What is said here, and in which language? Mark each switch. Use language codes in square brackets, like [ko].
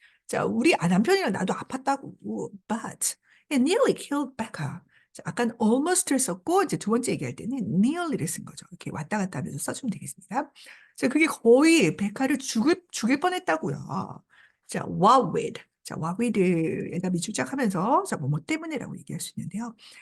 [ko] 자, 우리 남편이랑 나도 아팠다고. [en] But it nearly killed Becca. [ko] 자, 아까 almost를 썼고 이제 두 번째 얘기할 때는 nearly를 쓴 거죠. 이렇게 왔다 갔다 하면서 써주면 되겠습니다. 자, 그게 거의 베카를 죽일 뻔했다고요. [en] 자, what with. [ko] 자, what with에다 미주작하면서 자, 뭐 때문에라고 얘기할 수 있는데요.